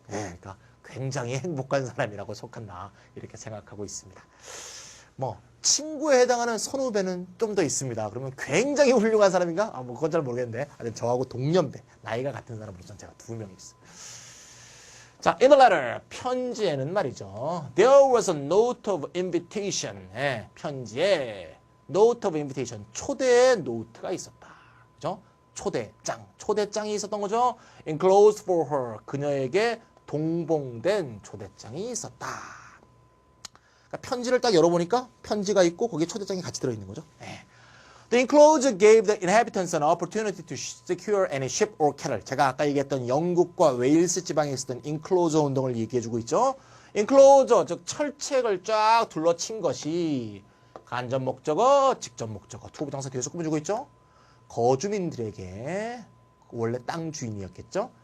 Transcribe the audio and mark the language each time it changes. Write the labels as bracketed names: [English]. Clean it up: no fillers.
[Korean] 예, 그러니까 굉장히 행복한 사람이라고 속한다. 이렇게 생각하고 있습니다. 뭐 친구에 해당하는 선후배는 좀 더 있습니다. 그러면 굉장히 훌륭한 사람인가? 뭐 그건 잘 모르겠는데 하여튼 저하고 동년배, 나이가 같은 사람으로서는 제가 2명이 있어요. 자, [English] in the letter, [Korean] 편지에는 말이죠. [English] There was a note of invitation. [Korean] 예, 편지에 [English] note of invitation, [Korean] 초대의 노트가 있었다. 그죠? 초대장이 있었던 거죠. [English] Enclosed for her, [Korean] 그녀에게 동봉된 초대장이 있었다. 그러니까 편지를 딱 열어보니까 편지가 있고 거기에 초대장이 같이 들어있는 거죠. 예. [English] The enclosure gave the inhabitants an opportunity to secure any ship or cattle. [Korean] 제가 아까 얘기했던 영국과 웨일스 지방에 있었던 enclosure 운동을 얘기해주고 있죠. enclosure, 즉 철책을 쫙 둘러친 것이 간접 목적어, 직접 목적어, 투부 장사 뒤에서 꾸며주고 있죠. 거주민들에게 원래 땅 주인이었겠죠.